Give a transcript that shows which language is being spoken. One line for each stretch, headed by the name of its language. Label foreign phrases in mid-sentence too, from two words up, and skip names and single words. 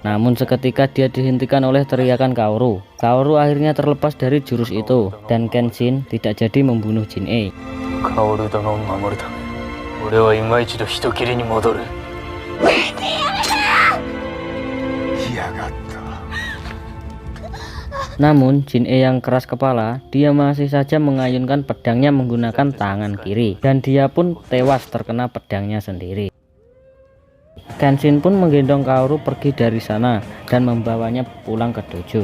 Indonesian: Namun seketika dia dihentikan oleh teriakan Kaoru. Kaoru akhirnya terlepas dari jurus itu dan Kenshin tidak jadi membunuh Jin-e.
Japanese: Kaoru donoを守るため、俺は今一度人斬りに戻る。
Indonesian: Namun Jin-e yang keras kepala, dia masih saja mengayunkan pedangnya menggunakan tangan kiri, dan dia pun tewas terkena pedangnya sendiri. Kenshin pun menggendong Kaoru pergi dari sana dan membawanya pulang ke dojo.